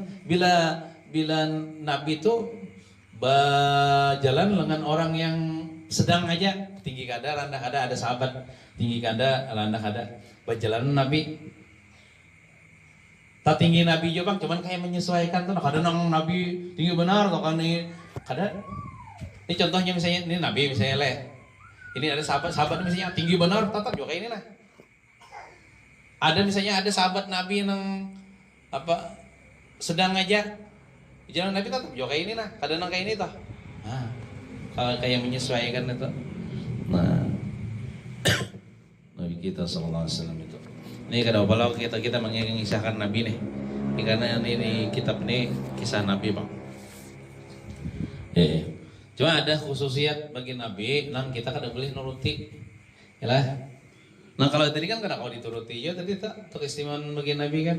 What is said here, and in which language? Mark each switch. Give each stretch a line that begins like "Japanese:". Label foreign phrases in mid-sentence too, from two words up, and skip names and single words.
Banjar: Bila Nabi tuh berjalan dengan orang yang sedang aja, tinggi kada, rendah kada, ada sahabat tinggi kada, rendah kada, berjalan Nabi. Tak tinggi Nabi juga bang, cuman kayak menyesuaikan tuh. Kadang nang Nabi tinggi benar, atau kan ini kada.
Indonesian: Ini contohnya misalnya ini Nabi misalnya ini ada sahabat misalnya tinggi benar, tetap juga kayak ini lah. Ada misalnya ada sahabat Nabi yang sedang aja jalan Nabi tetap juga kayak ini lah. Kadang nang kayak ini tuh. Nah, kalau kayak menyesuaikan itu. Nah, Nabi kita
Arabic: صلى الله عليه وسلم
Indonesian: itu. Ini kalau kita mengisahkan Nabi nih. Ini karena ini kitab ini kisah Nabi bang.
Banjar: Cuma ada khususiat bagi Nabi, nang kita kada boleh nuruti, yalah. Nah kalau tadi kan kada kau dituruti ya tadi tak keistimewaan bagi Nabi kan.